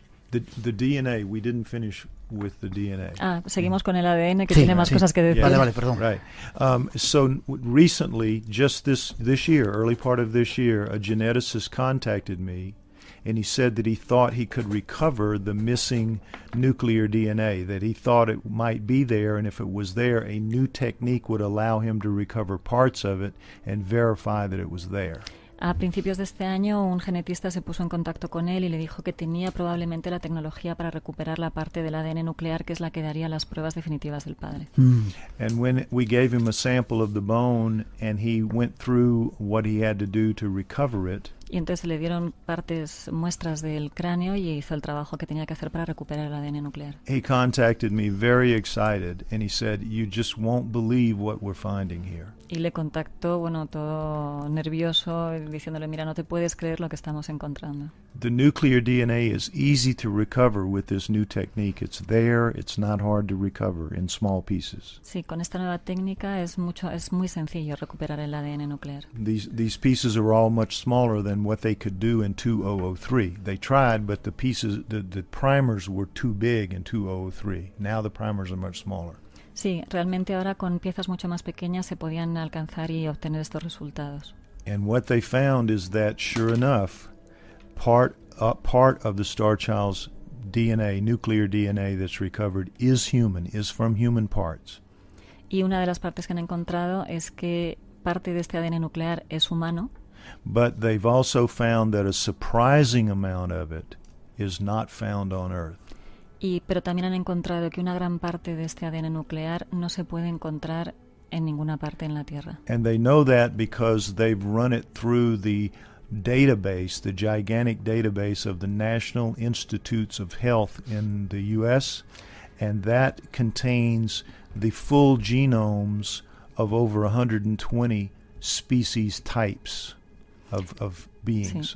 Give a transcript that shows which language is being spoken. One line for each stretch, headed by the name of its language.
English: The DNA, we didn't finish with the DNA.
Spanish: Seguimos con el ADN que tiene más cosas que decir.
English: Yeah.
Spanish: Vale, perdón.
English: Right. So recently, just this year, early part of this year, a geneticist contacted me, and he said that he thought he could recover the missing nuclear DNA, that he thought it might be there, and if it was there, a new technique would allow him to recover parts of it and verify that it was there.
Spanish: A principios de este año, un genetista se puso en contacto con él y le dijo que tenía probablemente la tecnología para recuperar la parte del ADN nuclear que es la que daría las pruebas definitivas del padre.
English: And when we gave him a sample of the bone and he went through what he had to do to recover it,
Spanish: Y entonces le dieron muestras del cráneo y hizo el trabajo que tenía que hacer para recuperar el ADN nuclear.
English: he contacted me very excited, and he said, "You just won't believe what we're finding here."
Spanish: Y le contactó, todo nervioso, diciéndole, mira, no te puedes creer lo que estamos encontrando.
English: The nuclear DNA is easy to recover with this new technique. It's there. It's not hard to recover in small pieces.
Spanish: Sí, con esta nueva técnica es muy sencillo recuperar el ADN nuclear.
English: These pieces are all much smaller than what they could do in 2003. They tried, but the primers were too big in 2003. Now the primers are much smaller.
Spanish: Sí, realmente ahora con piezas mucho más pequeñas se podían alcanzar y obtener estos resultados.
English: And what they found is that, sure enough, part of the Star Child's DNA, nuclear DNA that's recovered, is from human parts.
Spanish: Y una de las partes que han encontrado es que parte de este ADN nuclear es humano.
English: But they've also found that a surprising amount of it is not found on Earth.
Spanish: Pero también han encontrado que una gran parte de este ADN nuclear no se puede encontrar en ninguna parte en la Tierra.
English: And they know that because they've run it through the database, the gigantic database of the National Institutes of Health in the U.S., and that contains the full genomes of over 120 species types of beings,